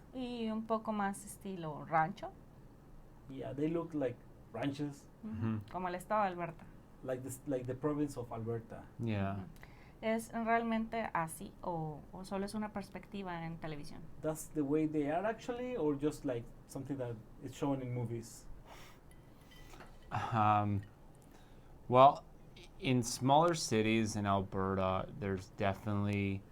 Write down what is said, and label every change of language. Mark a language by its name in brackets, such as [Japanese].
[Spanish] y un poco más estilo rancho, [English] Yeah, they look like ranches, [Spanish] como el estado de Alberta. [English] like the province of Alberta. Yeah. [Spanish] ¿Es realmente así o solo es una perspectiva en televisión? [English] That's the way they are actually, or just like something that is shown in movies. Well, in smaller cities in Alberta, there's definitely